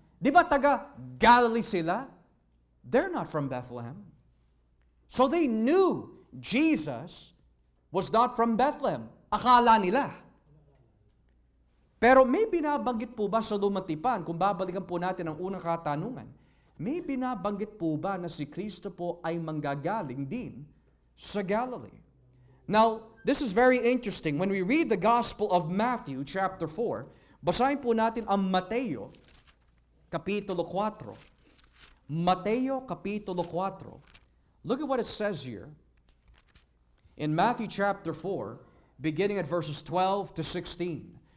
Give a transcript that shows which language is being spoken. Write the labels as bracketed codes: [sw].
[tl] Di ba taga Galilee sila? [en] They're not from Bethlehem. So they knew Jesus was not from Bethlehem. [tl] Akala nila. Pero may binabanggit po ba sa Lumatipan, kung babalikan po natin ang unang katanungan, may binabanggit po ba na si Kristo po ay manggagaling din sa Galilee? [en] Now, this is very interesting. When we read the Gospel of Matthew chapter 4, [tl] basahin po natin ang Mateo, Kapitulo 4. Mateo, Kapitulo 4. [en] Look at what it says here. In Matthew chapter 4, beginning at verses 12 to 16.